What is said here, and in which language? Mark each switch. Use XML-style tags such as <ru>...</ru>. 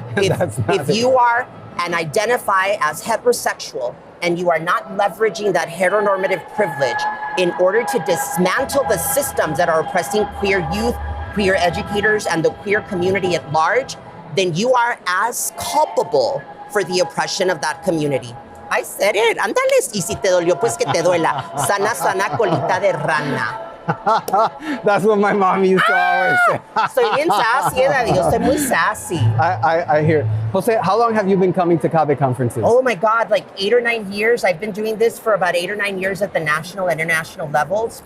<en>If you are and identify as heterosexual and you are not leveraging that heteronormative privilege in order to dismantle the systems that are oppressing queer youth, queer educators, and the queer community at large, then you are as culpable for the oppression of that community. I said it.</en> <es>Ándale, y si te dolió, pues que te duela. Sana, sana, colita de rana.</es> <en>That's what my mom used to always say.</en> <es>Soy bien sassy, David. Yo soy muy sassy.</es> <en>I hear. Jose, how long have you been coming to CABE conferences? Oh my God, like 8 or 9 years. I've been doing this for about 8 or 9 years at the national and international levels.</en>